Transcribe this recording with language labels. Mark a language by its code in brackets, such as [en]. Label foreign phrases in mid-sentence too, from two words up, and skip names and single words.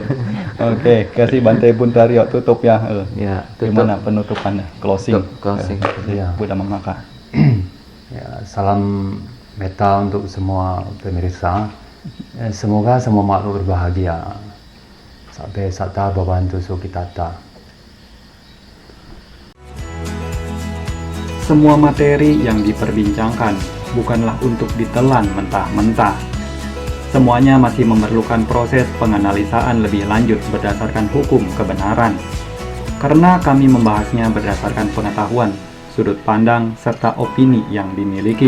[id] Oke, kasih Bante Buntario tutup ya. Ya, Gimana penutupannya? Closing. Closing. Ya. Buddha Mamaka. Ya, salam metta untuk semua pemirsa. Semoga semua makhluk berbahagia. [pi] Sampai satta bhavantu sukhitata. [id] Semua materi yang diperbincangkan bukanlah untuk ditelan mentah-mentah. Semuanya masih memerlukan proses penganalisaan lebih lanjut berdasarkan hukum kebenaran. Karena kami membahasnya berdasarkan pengetahuan, sudut pandang, serta opini yang dimiliki.